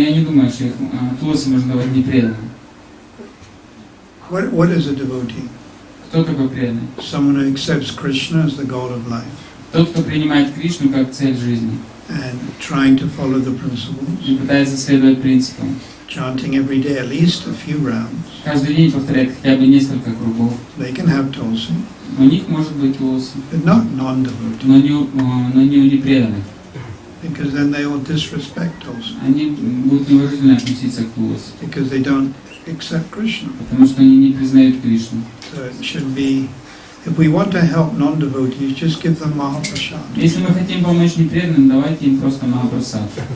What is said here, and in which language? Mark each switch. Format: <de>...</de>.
<ru>я не думаю, что тулси можно давать непреданным.</ru> <en>What is a devotee?</en> <ru>Кто такой преданный?</ru> <en>Someone who accepts Krishna as the goal of life</en> <ru>Тот, кто принимает Кришну как цель жизни</ru> <en>and trying to follow the</en> <ru>и</ru> <en>principles,</en> <ru>пытается следовать принципам.</ru> <en>chanting every day at least a few rounds.</en> <ru>Каждый день повторяет хотя бы несколько кругов.</ru> <en>They can have tulsi,</en> <ru>У них может быть тулси,</ru> <en>but not non-devotees,</en> <ru>но не у непреданных.</ru> <en>because then they will disrespect tulsi,</en> <ru>Они будут неуважительно относиться к тулси,</ru> <en>because they don't accept Krishna.</en> <ru>потому что они не признают Кришну.</ru> <en>So it should be, if we want to help non-devotees, just give them Mahaprasad.</en> <ru>Если мы хотим помочь непреданным, давайте им просто Махапрасад.</ru>